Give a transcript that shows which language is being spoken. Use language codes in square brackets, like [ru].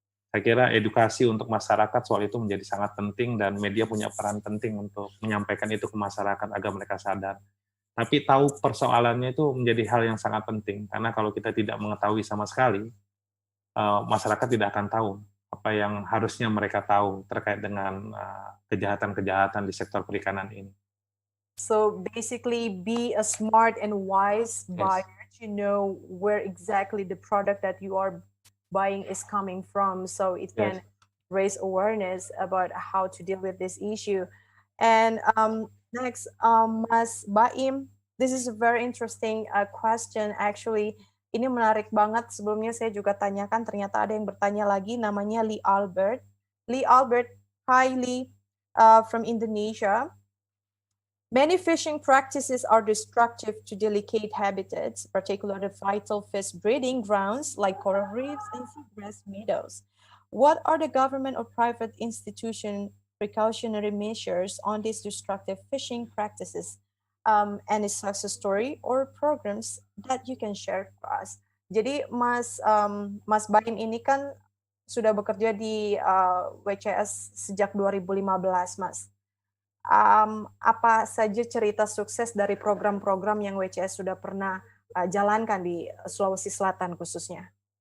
[id] Saya kira edukasi untuk masyarakat soal itu menjadi sangat penting, dan media punya peran penting untuk menyampaikan itu ke masyarakat agar mereka sadar. Tapi tahu persoalannya itu menjadi hal yang sangat penting, karena kalau kita tidak mengetahui sama sekali, masyarakat tidak akan tahu apa yang harusnya mereka tahu terkait dengan kejahatan-kejahatan di sektor perikanan ini. [en] So basically, be a smart and wise buyer to know where exactly the product that you are buying is coming from, so it can raise awareness about how to deal with this issue. And next, Mas Baim, this is a very interesting question actually. [id] Ini menarik banget. Sebelumnya saya juga tanyakan, ternyata ada yang bertanya lagi, namanya Lee Albert. [en] Lee Albert, hi Lee, from Indonesia. Many fishing practices are destructive to delicate habitats, particularly vital fish breeding grounds like coral reefs and seagrass meadows. What are the government or private institution precautionary measures on these destructive fishing practices? Any success story or programs that you can share to us? [id] Jadi Mas Baim ini kan sudah bekerja di WCS sejak 2015, Mas. Apa saja cerita sukses dari program-program yang WCS sudah pernah jalankan di Sulawesi Selatan khususnya?